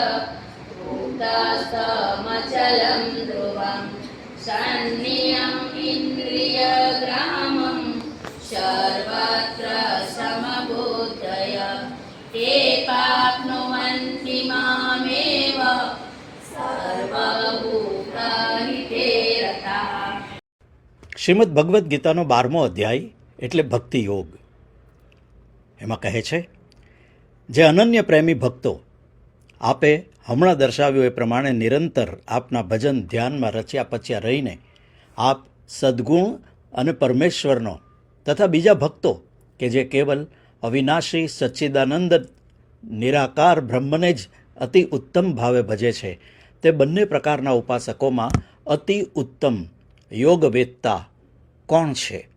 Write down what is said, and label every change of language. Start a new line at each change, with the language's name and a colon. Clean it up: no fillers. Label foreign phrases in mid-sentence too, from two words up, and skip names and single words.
Sanskrit: उक्तस्तमचलं ध्रुवं शन्नियम् इन्द्रियग्रामं सर्वत्र समबुद्धय ते प्राप्नुवन्ति मामेव સર્વભૂતહિતે રતાઃ.
Gujarati: શ્રીમદ ભગવદ્ ગીતાનો 12મો અધ્યાય એટલે ભક્તિ યોગ. એમાં કહે છે, જે અનન્ય પ્રેમી ભક્તો આપે હમણાં દર્શાવ્યું એ પ્રમાણે નિરંતર આપના ભજન ધ્યાનમાં રચ્યા પચ્યા રહીને આપ સદ્ગુણ અને પરમેશ્વરનો તથા બીજા ભક્તો કે જે કેવલ અવિનાશી સચ્ચિદાનંદ નિરાકાર બ્રહ્મને જ અતિ ઉત્તમ ભાવે ભજે છે તે બંને પ્રકારના ઉપાસકોમાં અતિ ઉત્તમ યોગવેત્તા કોણ છે?